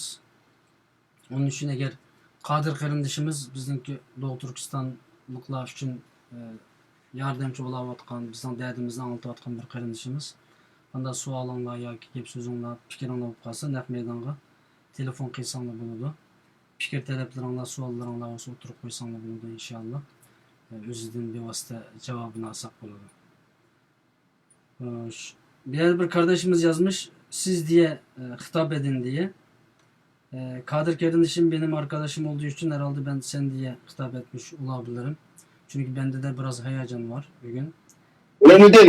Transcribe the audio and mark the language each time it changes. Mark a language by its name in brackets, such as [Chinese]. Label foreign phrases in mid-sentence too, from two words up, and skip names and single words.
[Uzbek] Onun uchun agar Qodir qarindishimiz bizningki Doğu Turkistonliklar uchun yordamchi bo'layotgan, bizning dardimizni anglatayotgan bir qarindishimiz. Anda savolinglar yoki gap so'zinglar, fikringlar bo'lib qolsa, naq maydonga telefon qilsanglar bo'ladi. Fikr talaplaringlar, savollaringlar bo'lsa o'tirib qo'ysanglar bo'ladi inshaalloh. O'zidan bevosita javobini olsak bo'ladi. [Turkish] Diğer bir kardeşimiz yazmış, siz diye hitap edin diye. Kadir kardeşim benim arkadaşım olduğu için herhalde ben sen diye hitap etmiş olabilirim. Çünkü bende de biraz heyecan var bugün. Önemli değil.